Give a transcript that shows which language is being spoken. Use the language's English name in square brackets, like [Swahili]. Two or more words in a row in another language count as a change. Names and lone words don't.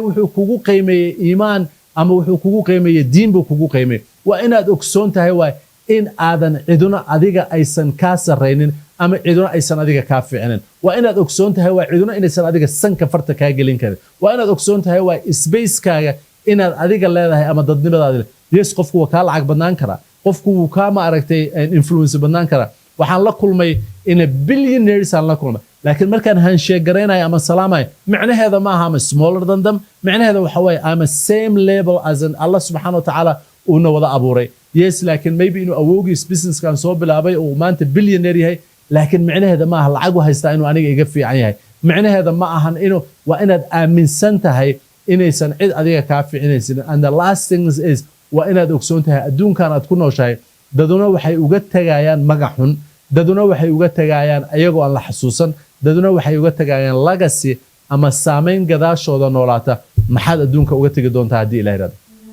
[Somali] wuxuu kugu qiimeeyey iimaan ama wuxuu kugu qiimeeyey diin buu kugu qiimeeyey waa inaad ogsoon tahay waa in aadan ciduna adiga aysan ka sareynin ama ciduna aysan adiga ka fiicnin waa inaad ogsoon tahay waa ciduna inaysan adiga sanka farta ka gelin karin waa inaad ogsoon tahay waa space-kaaga inaad adiga leedahay ama dadnimadaada yes qofku waa ka lacag badnaan kara qofku wuu ka ma aragtay influence badnaan kara waxaan la kulmay in billionaires aan la kulmay laakiin markaan handshake gareynayo ama salaamay macnaheeda ma aha ama [English] smaller than them [Somali] macnaheeda waxa way ama [English] same level as [Somali] an [Arabic] Allah subhanahu wa ta'ala [Somali] uu wada abuuray yes laakiin maybe inuu awoogiis business kan soo bilaabay oo maanta billionaire yahay laakiin macnaheeda ma aha lacag u haystaa inuu aniga iga fiican yahay macnaheeda ma ahan inuu waa inaad aaminsan tahay inaysan cid adiga ka fiicinaysin [English] and the last thing is [Somali] waa inaad ogsoon tahay adduunkan aad ku nooshahay daduna waxay uga tagayaan magac xun daduna waxay uga tagayaan ayagoo aan la xasuusan daduna waxay uga tagayaan legacy ama saameyn gadaashooda noolaata maxaad adduunka uga tagi doontaa haddii Ilaahay raado